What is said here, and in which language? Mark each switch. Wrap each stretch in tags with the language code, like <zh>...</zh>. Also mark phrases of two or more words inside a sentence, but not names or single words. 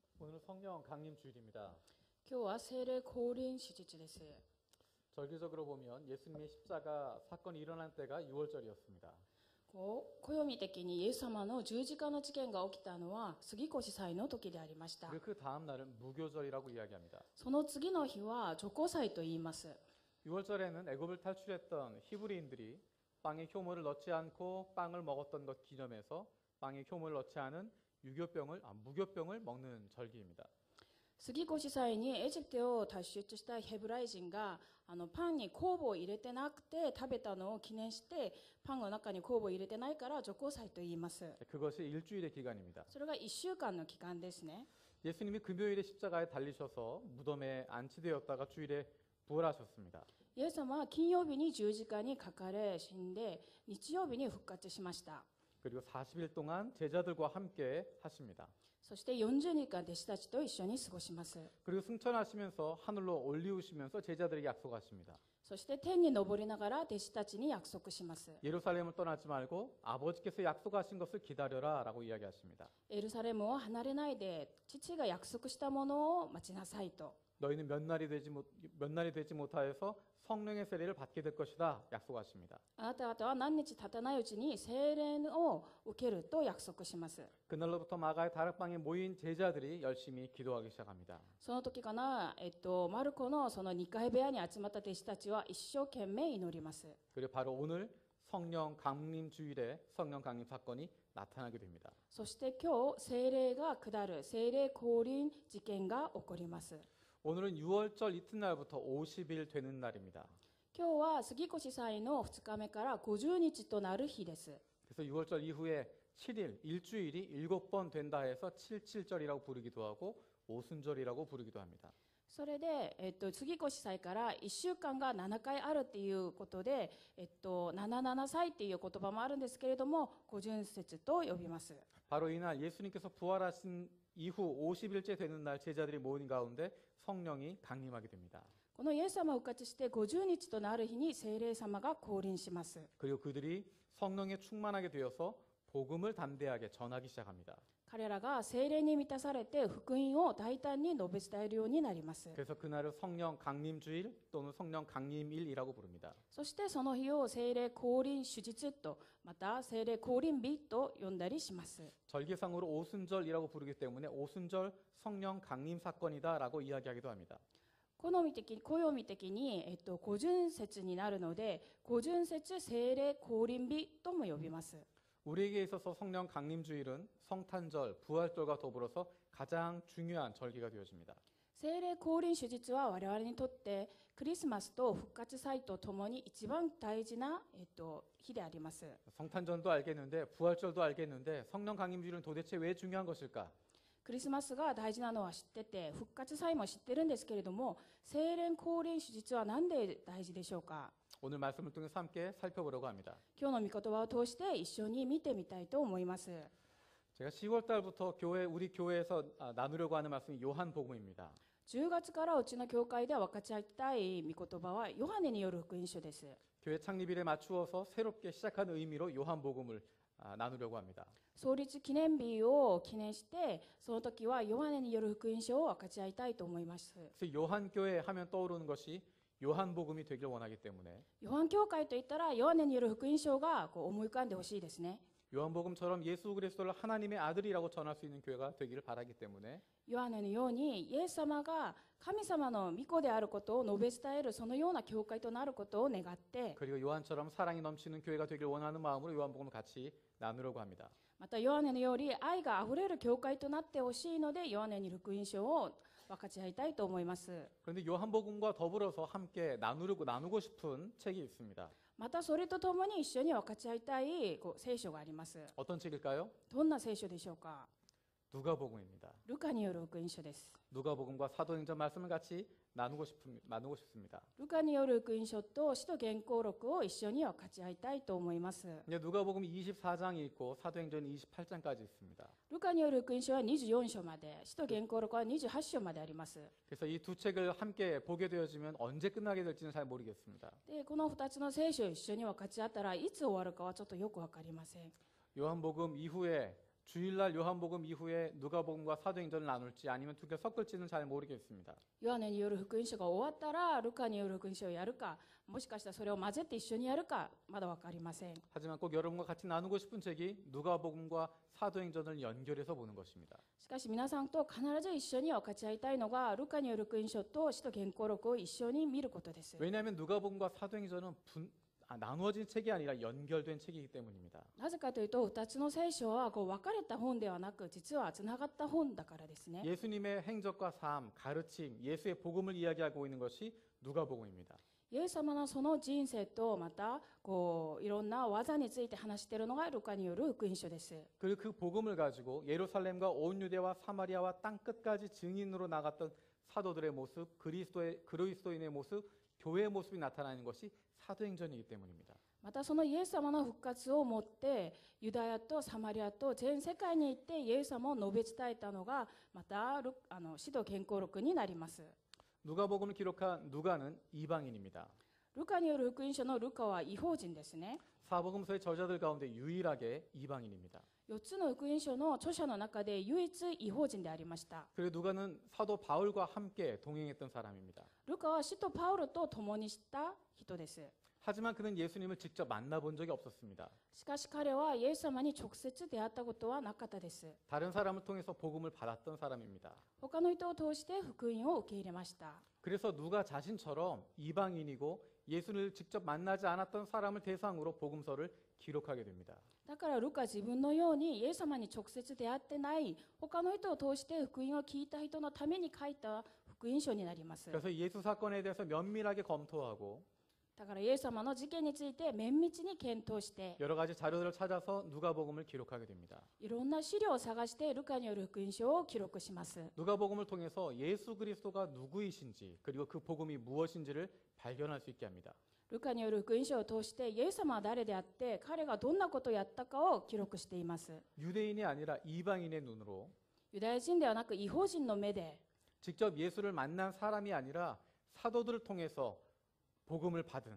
<ko>오늘 성령 강림 주일입니다.</ko> <ja>今日は聖霊降臨主日です。</ja> <ko>절기적으로 보면 예수님의 십자가 사건이 일어난 때가 6월절이었습니다.</ko> <ja>暦的にイエス様の十字架の事件が起きたのは杉越祭の時でありました。</ja> <ko>그리고 그 다음 날은 무교절이라고 이야기합니다.</ko> <ja>その次の日は除酵祭と言います。</ja> <ko>6월절에는 애굽을 탈출했던 히브리인들이 빵에 효모를 넣지 않고 빵을 먹었던 것 기념해서 빵에 효모를 넣지 않은 무교병을 먹는 절기입니다.</ko> <ja>杉越祭にエジプトを脱出したヘブライ人がパンに酵母を入れてなくて食べたのを記念してパンの中に酵母を入れてないから除酵祭と言います。</ja> <ko>그것이 일주일의 기간입니다.</ko> <ja>それが1週間の期間ですね。</ja> <ko>예수님이 금요일에 십자가에 달리셔서 무덤에 안치되었다가 주일에 부활하셨습니다.</ko> <ja>イエス様は金曜日に十字架にかかれ死んで日曜日に復活しました。</ja> <ko>그리고 40일 동안 제자들과 함께 하십니다.</ko> <ja>そして40日間弟子たちと一緒に過ごします。</ja> <ko>그리고 승천하시면서 하늘로 올리우시면서 제자들에게 약속하십니다.</ko> <ja>そして天に昇りながら弟子たちに約束します。</ja> <ko>예루살렘을 떠나지 말고 아버지께서 약속하신 것을 기다려라 라고 이야기하십니다.</ko> <ja>エルサレムを離れないで父が約束したものを待ちなさいと。</ja> <ko>너희는 몇 날이 되지 못하여서 성령의 세례를 받게 될 것이다 약속하십니다.</ko> <ja>あなた方は何日経たないうちに聖霊を受けると約束します。</ja> <ko>그날로부터 마가의 다락방에 모인 제자들이 열심히 기도하기 시작합니다.</ko> <ja>その時かな、マルコのその2階部屋に集まった弟子たちは一生懸命祈ります。</ja> <ko>그리고 바로 오늘 성령 강림 주일에 성령 강림 사건이 나타나게 됩니다.</ko> <ja>そして今日聖霊が下る聖霊降臨事件が起こります。</ja> <ko>오늘은 6월절 이튿날부터 50일 되는 날입니다.</ko> <ja>今日は杉越祭の2日目から50日となる日です。</ja> <ko>그래서 6월절 이후에 7일, 일주일이 7번 된다 해서 77절이라고 부르기도 하고 오순절이라고 부르기도 합니다.</ko> <ja>それで、杉越祭から1週間が7回あるっていうことで、77祭っていう言葉もあるんですけれども、五旬節と呼びます。</ja> <ko>바로 이날 예수님께서 부활하신 이후 50일째 되는 날 제자들이 모인 가운데 성령이 강림하게 됩니다.</ko> <ja>このイエス様が復活して50日となる日に聖霊様が降臨します。</ja> <ko>그리고 그들이 성령에 충만하게 되어서 복음을 담대하게 전하기 시작합니다.</ko> <ja>彼らが聖霊に満たされて福音を大胆に述べ伝えるようになります。</ja> <ko>그래서 그날을 성령 강림주일 또는 성령 강림일이라고 부릅니다.</ko> <ja>そしてその日を聖霊降臨主日とまた聖霊降臨日と呼んだりします。</ja> <ko>절기상으로 오순절이라고 부르기 때문에 오순절 성령 강림 사건이다라고 이야기하기도 합니다.</ko> <ja>暦的に、五旬節になるので五旬節聖霊降臨日とも呼びます。</ja> <ko>우리에게 있어서 성령 강림주일은 성탄절, 부활절과 더불어서 가장 중요한 절기가 되어집니다.</ko> <ja>聖霊降臨主日は我々にとってクリスマスと復活祭とともに一番大事な、日であります。</ja> <ko>성탄절도 알겠는데 부활절도 알겠는데 성령 강림주일은 도대체 왜 중요한 것일까?</ko> <ja>クリスマスが大事なのは知ってて復活祭も知ってるんですけれども聖霊降臨主日は何で大事でしょうか。</ja> <ko>오늘 말씀을 통해서 함께 살펴보려고 합니다.</ko> <ja>今日の御言葉を通して一緒に見てみたいと思います。</ja> <ko>제가 10월 달부터 우리 교회에서 나누려고 하는 말씀이 요한복음입니다.</ko> <ja>10 月からうちの教会で分かち合いたい御言葉はヨハネによる福音書です。</ja> <ko>교회 창립일에 맞추어서 새롭게 시작한 의미로 요한복음을 나누려고 합니다.</ko> <ja>創立記念日を記念してその時はヨハネによる福音書を分かち合いたいと思います。</ja> <ko>그래서 요한교회 하면 떠오르는 것이 요한복음이 되길 원하기 때문에</ko> <ja>ヨハン教会といったらヨハネによる福音書が思い浮かんでほしいですね。</ja> <ko>요한복음처럼 예수 그리스도를 하나님의 아들이라고 전할 수 있는 교회가 되기를 바라기 때문에</ko> <ja>ヨハネのようにイエス様が神様の御子であることを述べ伝えるそのような教会となることを願って</ja> <ko>그리고 요한처럼 사랑이 넘치는 교회가 되길 원하는 마음으로 요한복음을 같이 나누려고 합니다.</ko> <ja>またヨハネのように愛があふれる教会となってほしいのでヨハネによる福音書を分かち合いたいと思います。</ja> <ko>그런데 요한복음과 더불어서 함께 나누고 싶은 책이 있습니다.</ko> <ja>またそれとともに一緒に分かち合いたい聖書があります。</ja> <ko>어떤 책일까요?</ko> <ja>どんな聖書でしょうか。</ja> <ko>누가복음입니다.</ko> <ja>ルカによる福音書です。</ja> <ko>누가복음과 사도행전 말씀을 같이 나누고 싶습니다.</ko> <ja>ルカによる福音書と使徒言行録を一緒に分かち合いたいと思います。</ja> <ko>누가복음이 24장이 있고 사도행전이 28장까지 있습니다.</ko> <ja>ルカによる福音書は24章まで、使徒言行録は28章まであります。</ja> <ko>그래서 이 두 책을 함께 보게 되어지면 언제 끝나게 될지는 잘 모르겠습니다.</ko> <ja>で、この2つの聖書を一緒に分かち合ったらいつ終わるかはちょっとよく分かりません。</ja> <ko>요한복음 이후에 주일날 요한복음 이후에 누가복음과 사도행전을 나눌지 아니면 두 개 섞을지는 잘 모르겠습니다.</ko> <ja>ヨハネによる福音書が終わったらルカによる福音書をやるか、もしかしたらそれを混ぜて一緒にやるかまだ分かりません。</ja> <ko>하지만 꼭 여러분과 같이 나누고 싶은 책이 누가복음과 사도행전을 연결해서 보는 것입니다.</ko> <ja>しかし皆さんと必ず一緒に分かち合いたいのがルカによる福音書と使徒原稿録を一緒に見ることです。</ja> <ko>왜냐하면 누가복음과 사도행전은 나누어진 책이 아니라 연결된 책이기 때문입니다.</ko> <ja>なぜかというと2つの聖書はこう分かれた本ではなく実はつながった本だからですね。</ja> <ko>예수님의 행적과 삶, 가르침, 예수의 복음을 이야기하고 있는 것이 누가복음입니다.</ko> <ja>イエス様のその人生とまたこういろんな技について話しているのがルカによる福音書です。</ja> <ko>그리고 그 복음을 가지고 예루살렘과 온 유대와 사마리아와 땅 끝까지 증인으로 나갔던 사도들의 모습, 그리스도인의 모습, 교회의 모습이 나타나는 것이 사도행전이기 때문입니다.</ko> <ja>またそのイエス様の復活をもってユダヤとサマリアと全世界に行ってイエス様を述べ伝えたのがまた使徒原稿録になります。</ja> <ko>누가복음을 기록한 누가는 이방인입니다.</ko> <ja>ルカによる福音書のルカは異邦人ですね。</ja> <ko>사복음서의 저자들 가운데 유일하게 이방인입니다.</ko> <ja>4 つの福音書の著者の中で唯一異邦人でありました。</ja> <ko>그리고 누가는 사도 바울과 함께 동행했던 사람입니다.</ko> <ja>ルカは使徒パウロと共にした人です。</ja> <ko>하지만 그는 예수님을 직접 만나본 적이 없었습니다.</ko> <ja>しかし彼はイエス様に直接出会ったことはなかったです。</ja> <ko>다른 사람을 통해서 복음을 받았던 사람입니다.</ko> <ja>他の人を通して福音を受け入れました。</ja> <ko>그래서 누가 자신처럼 이방인이고 예수를 직접 만나지 않았던 사람을 대상으로 복음서를 기록하게 됩니다.</ko> <ja>だからルカ自分のようにイエス様に直接出会ってない他の人を通して福音を聞いた人のために書いた福音書になります。</ja> <ko>그래서 예수 사건에 대해서 면밀하게 검토하고</ko> <ja>だからイエス様の事件について綿密に検討して</ja> <ko>여러 가지 자료들을 찾아서 누가복음을 기록하게 됩니다.</ko> <ja>いろんな資料を探してルカによる福音書を記録します。</ja> <ko>누가복음을 통해서 예수 그리스도가 누구이신지 그리고 그 복음이 무엇인지를 발견할 수 있게 합니다.</ko> <ja>ルカによる福音書を通してイエス様は誰であって彼がどんなことをやったかを記録しています。</ja> <ko>유대인이 아니라 이방인의 눈으로</ko> <ja>ユダヤ人ではなく異邦人の目で</ja> <ko>직접 예수를 만난 사람이 아니라 사도들을 통해서 복음을 받은</ko>